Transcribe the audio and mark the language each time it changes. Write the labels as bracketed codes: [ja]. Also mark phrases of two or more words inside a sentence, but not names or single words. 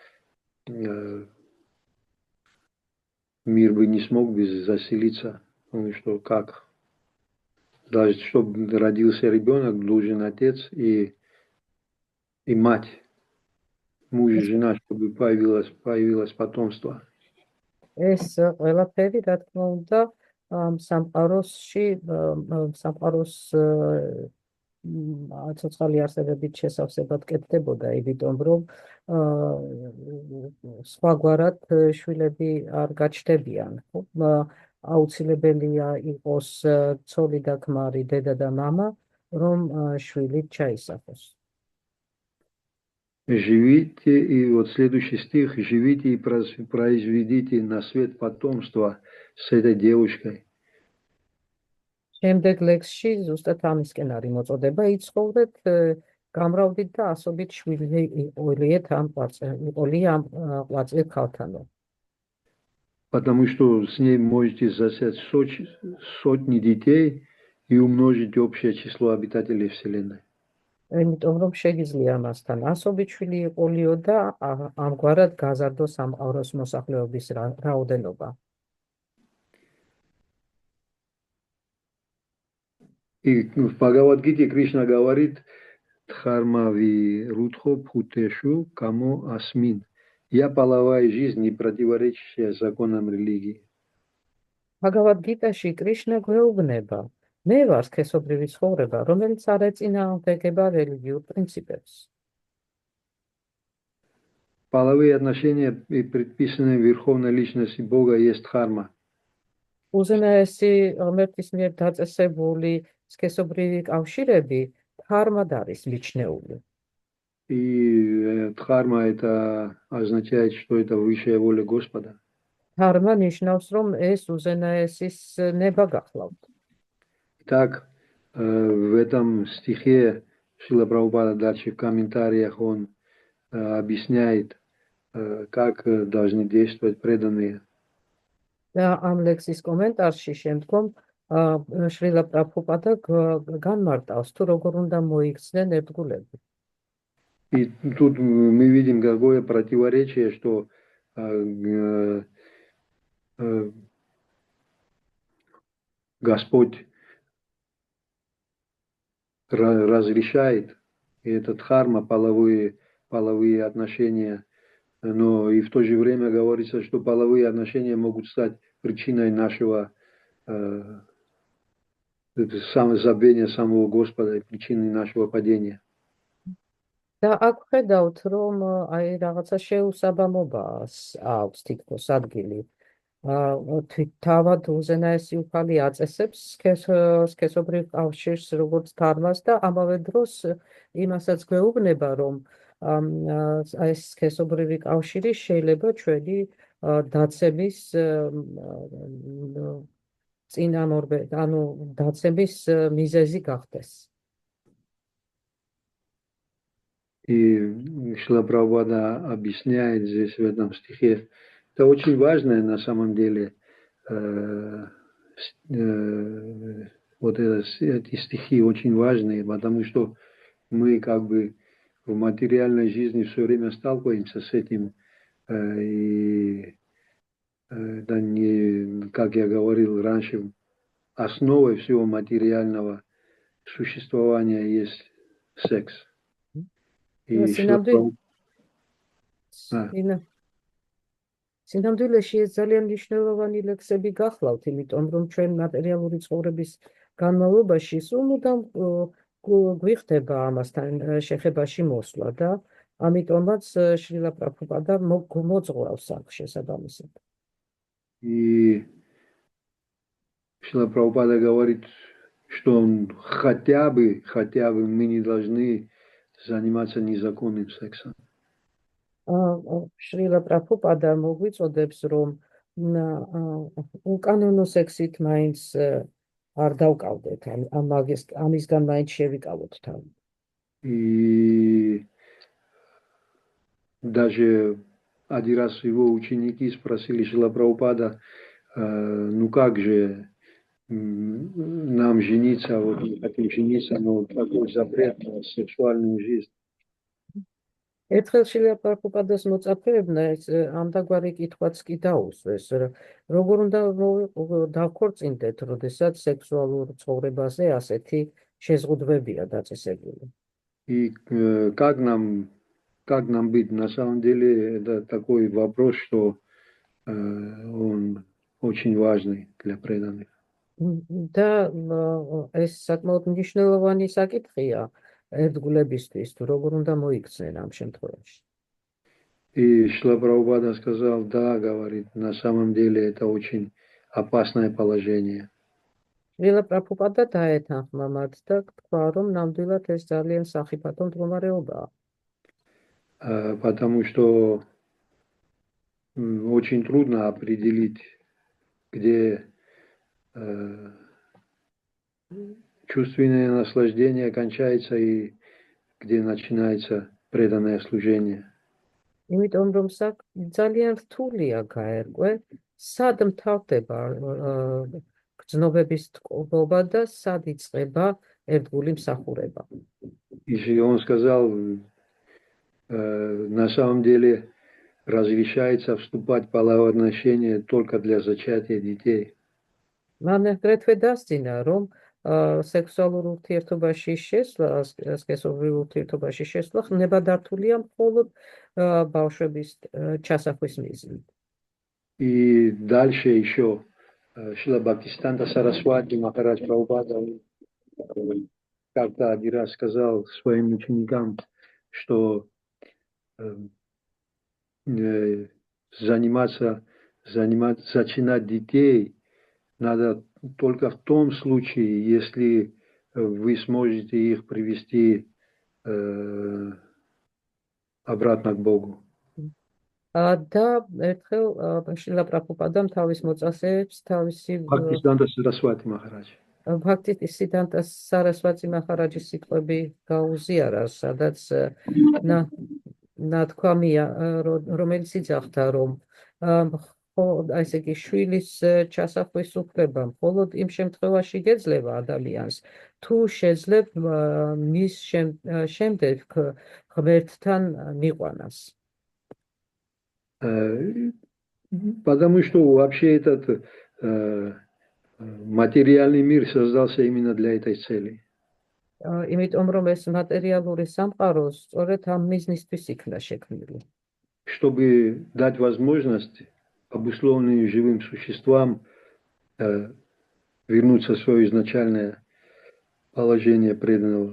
[ru] Мир бы не смог бы заселиться. Ну что, как? Даже чтобы родился ребенок, должен отец и мать, муж и жена, чтобы появилось потомство. [ka] ეს ყველაფერი, რა თქმა უნდა, სამყაროს ცოცხალი არსებებით შესავსებად კეთდებოდა, იმიტომ რომ სხვაგვარად შვილები არ გაჩნდებიან. აუცილებელია იყოს ცოლი და ქმარი, დედა და მამა, რომ შვილი ჩაისახოს. [ru] Живите, и вот следующий стих, живите и произведите на свет потомство с этой девушкой. [ka] შემდეგ ლექსში ზუსტად ამისკენ არის მოწოდება, იცხოვრეთ, გამრავლდით და ასობით შვილი იყოლიეთ ამ ყვაწლით ქალთანო. [ru] Потому что с ней можете зачать сотни детей и умножить общее число обитателей Вселенной. [ka] იმიტომ რომ შეგიძლია მასთან ასობით შვილი იყოლიო და ამგვარად გაზარდო სამყაროს მოსახლეობის რაოდენობა. [ru] И в Бхагавад-гите Кришна говорит: [sa] धर्मावि रुद्धो भूतेषु कामो अस्मि. [ru] Я половая жизнь, не противоречащая законам религии. [ka] Bhagavad-gītāში კრიშნა გვეუბნება, მე ვარ სქესობრივი ცხოვრება, რომელიც არ ეწინააღმდეგება რელიგიურ პრინციპებს. [ru] Половые отношения, предписанные Верховной Личности Бога, есть дхарма. [ka] უზენაესი ღმერთის მიერ დაწესებული სქესობრივი კავშირები დჰარმად არის მიჩნეული. [ru] И дхарма это означает, что это высшая воля Господа. [ka] დჰარმა ნიშნავს, რომ ეს უზენაესის ნება გახლავთ. [ru] Так, в этом стихе Шрила Прабхупада дальше в комментариях он объясняет, как должны действовать преданные. [ka] და ამ ლექსის კომენტარში შემდგომ შრილა პრაბჰუპადა განმარტავს, თუ როგორ უნდა მოიქცნენ ერთგულები. [ru] И тут мы видим какое противоречие, что Господь разрешает, и это дхарма, половые отношения, но и в то же время говорится, что половые отношения могут стать причиной нашего забвения самого Господа, причиной нашего падения. [ka] და აქ ხედავთ, რომ აი რაღაცა შეუსაბამობა აქვს თითქოს ადგილი. თავად უზენაესი უფალი აწესებს სქესობრივ კავშირს როგორც დჰარმას და ამავე დროს იმასაც გვეუბნება, რომ ეს სქესობრივი კავშირი შეიძლება ჩვენი დაცემის წინამორბედ, ანუ დაცემის მიზეზი გახდეს. [ru] И Шрила Прабхупада объясняет здесь в этом стихе, это очень важное на самом деле, вот эти стихи очень важные, потому что мы как бы в материальной жизни все время сталкиваемся с этим, и да, не, как я говорил раньше, основой всего материального существования есть секс. [ka] სინამდვილეში ეს ძალიან მნიშვნელოვანი ლექსები გახლავთ, იმიტომ რომ ჩვენ მატერიალური ცხოვრების განმავლობაში სულ მუდამ გვიხდება ამასთან შეხებაში მოსვლა და ამიტომაც შრილა პრაბჰუპადა მოძღვრავს აქ შესაბამისად. [ru] И Шрила Прабхупада говорит, что хотя бы мы не должны заниматься незаконным сексом. [ka] შრილა პრაბჰუპადა მოგვიწოდებს, რომ უკანონო სექსით მაინც არ დავკავდეთ, ამისგან მაინც შევიკავოთ თავი. [ru] И даже один раз его ученики спросили Шрила Прабхупада, ну как же нам жениться, вот мы хотим жениться, но такой запрет на сексуальную жизнь. [ka] ერთხელ შრილა პრაბჰუპადას მოწაფეებმა ამდაგვარი კითხვაც კი დაუსვეს, როგორ უნდა დავქორწინდეთ, როდესაც სექსუალურ ცხოვრებაზე ასეთი შეზღუდვებია დაწესებული. [ru] И как нам быть? На самом деле это такой вопрос, что он очень важный для преданных. [ka] და ეს საკმაოდ მნიშვნელოვანი საკითხია ერთგულებისთვის, თუ როგორ უნდა მოიქცნენ ამ შემთხვევაში. [ru] И Шрила Прабхупада сказал, да, говорит, на самом деле это очень опасное положение. [ka] შრილა პრაბჰუპადა დაეთანხმა მათ და თქვა, რომ ნამდვილად ეს ძალიან სახიფათო მდგომარეობაა. [ru] потому что очень трудно определить, где чувственное наслаждение кончается и где начинается преданное служение. [ka] იმიტომ რომ ძალიან რთულია გაერკვე, სად მთავრდება გრძნობების ტკბობა და სად იწყება ერთგული მსახურება. [ru] И он сказал, на самом деле разрешается вступать в половое отношение только для зачатия детей. [ka] მან აგრეთვე დასძინა, რომ სექსუალურ ურთიერთობაში შესვლა, სქესობრივ ურთიერთობაში შესვლა ნებადართულია მხოლოდ ბავშვების ჩასახვის მიზნით. [ru] И дальше еще Шрила Бхактисиданта Сарасвати Махарадж Прабхупада как-то один раз сказал своим ученикам, что зачинать детей надо только в том случае, если вы сможете их привести обратно к Богу. [ka] და ერთხელ შრილა პრაბჰუპადამ თავის მოწასეებს თავისი [ru] Бхактисиданта Сарасвати Махарадж. [ka] ბჰაქტისიდანტა სარასვატი მაჰარაჯის სიტყვები გაუზიარა, სადაც ნათქვამია, რომელიც იძახდა, რომ ესე იგი შვილის ჩასახვის უფლება მხოლოდ იმ შემთხვევაში გეძლევა ადამიანს, თუ შეძლებ მის შემდეგ ღმერთთან მიყვანას. [ru] Потому что вообще этот материальный мир создался именно для этой цели. [ka] იმიტომ რომ ეს მატერიალური სამყარო სწორედ ამ მიზნისთვის იქნა შექმნილი. [ru] Чтобы дать возможность обусловленным живым существам вернуться в свое изначальное положение преданного.